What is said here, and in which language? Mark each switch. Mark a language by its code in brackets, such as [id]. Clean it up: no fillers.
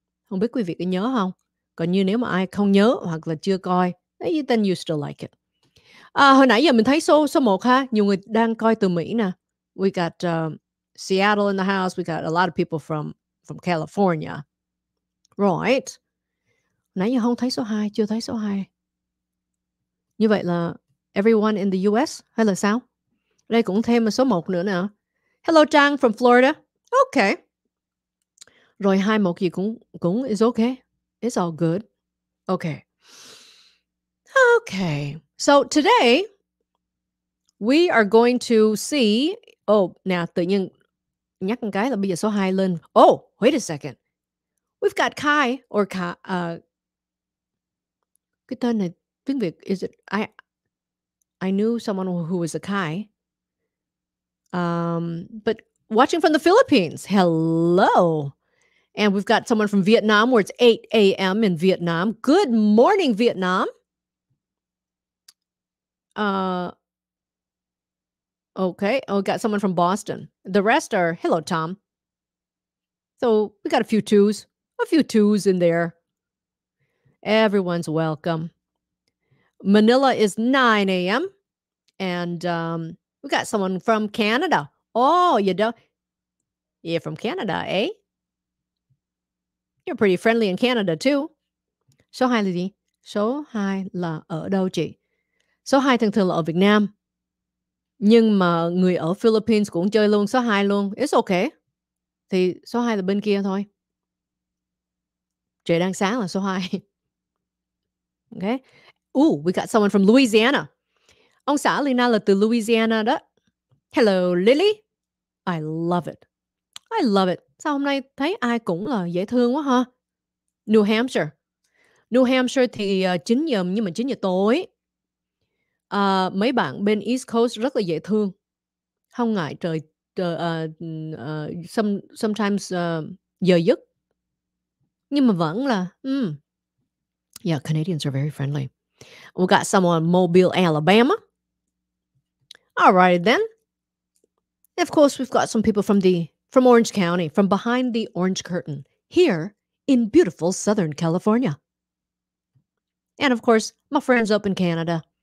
[vi] Không biết quý vị có nhớ không? Còn như nếu mà ai không nhớ hoặc là chưa coi, [en] then you still like it. [vi] Hồi nãy giờ mình thấy số 1 ha, nhiều người đang coi từ Mỹ nè. [en] We got Seattle in the house. We got a lot of people from California. Right. [vi] Nãy giờ không thấy số 2, chưa thấy số 2. Như vậy là [en] everyone in the US [vi] hay là sao? Đây cũng thêm một số 1 nữa nè. [en] Hello Trang from Florida. Okay. [vi] Rồi 2-1 gì cũng [en] is okay. It's all good. Okay. Okay. So today we are going to see. [vi] Nè, tự nhiên nhắc một cái là bây giờ số 2 lên. [en] Wait a second. We've got Kai or Kai. [vi] Cái tên này tiếng Việt [en] is it? I knew someone who was a Kai. But watching from the Philippines. Hello. And we've got someone from Vietnam where it's 8 a.m. in Vietnam. Good morning, Vietnam. Okay. We got someone from Boston. The rest are, hello, Tom. So we got a few twos in there. Everyone's welcome. Manila is 9 a.m. And we got someone from Canada. Oh, you're from Canada, eh? You're pretty friendly in Canada too. [vi] Số 2 là gì? Số 2 là ở đâu chị? Số 2 thường thường là ở Việt Nam. Nhưng mà người ở Philippines cũng chơi luôn số 2 luôn. [en] It's okay. [vi] Thì số 2 là bên kia thôi. Trời đang sáng là số 2. Okay. [en] We got someone from Louisiana. [vi] Ông xã Lena là từ Louisiana đó. [en] Hello, Lily. I love it. [vi] Sao hôm nay thấy ai cũng là dễ thương quá ha? New Hampshire. New Hampshire thì, 9 giờ nhưng mà 9 giờ tối. Mấy bạn bên East Coast rất là dễ thương, không ngại trời trời, sometimes, giờ giấc, nhưng mà vẫn là [en] yeah, Canadians are very friendly. We got some on Mobile, Alabama. Alrighty then. Of course, we've got some people from Orange County, from behind the orange curtain, here in beautiful Southern California. And of course, my friends up in Canada.